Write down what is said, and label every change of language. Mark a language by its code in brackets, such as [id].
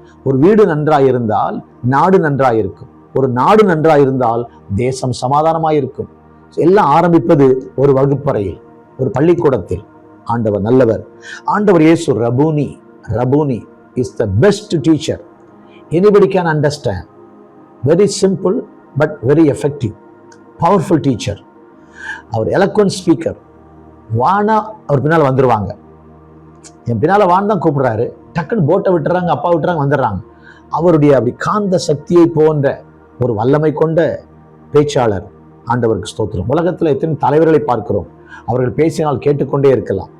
[ta] ஒரு வீடு நன்றாயிருந்தால் நாடு நன்றாயிருக்கும். ஒரு நாடு நன்றாயிருந்தால் தேசம் சமாதானமாயிருக்கும். எல்லாம் ஆரம்பிப்பது ஒரு வகுப்பறையில், ஒரு பள்ளிக்கூடத்தில். ஆண்டவர் நல்லவர். ஆண்டவர் இயேசு Rabboni. [en] Rabboni is the best teacher anybody can understand. Very simple but very effective, powerful teacher. [ta] Our [en] eloquent speaker. [ta] வானா அவர் பின்னால் வந்துடுவாங்க. என் பின்னால் வான் தான் கூப்பிடுறாரு, டக்குன்னு போட்டை விட்டுறாங்க, அப்பா விட்டுறாங்க, வந்துடுறாங்க. அவருடைய அப்படி காந்த சக்தியை போன்ற ஒரு வல்லமை கொண்ட பேச்சாளர். ஆண்டவருக்கு ஸ்தோத்திரம். உலகத்தில் எத்தனை தலைவர்களை பார்க்கிறோம், அவர்கள் பேசினால் கேட்டுக்கொண்டே இருக்கலாம்.